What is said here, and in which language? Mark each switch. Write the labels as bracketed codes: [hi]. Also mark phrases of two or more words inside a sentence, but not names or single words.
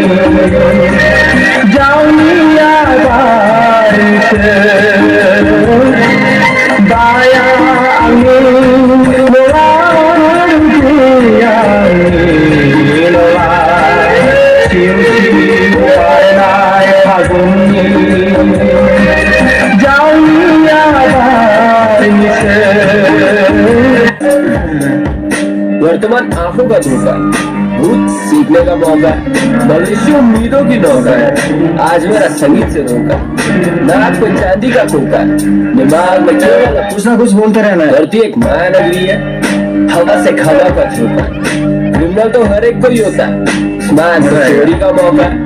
[brx] जावलिया बारसो दाया आंनि नङा जे आंनि नङा सिउ सिउ बारनाय फागुननि [hi] वर्तमान आंखों का धोखा भूत सीखने का मौका भविष्य उम्मीदों की नौका है आज मेरा संगीत से धोखा नाक पे चांदी का खोखा दिमाग में केवल कुछ ना कुछ बोलते रहना है धरती एक महानगरी है हवा से हवा का झोंका क्रिमिनल तो हर एक को ही होता स्मार्ट तो चोरी का मौका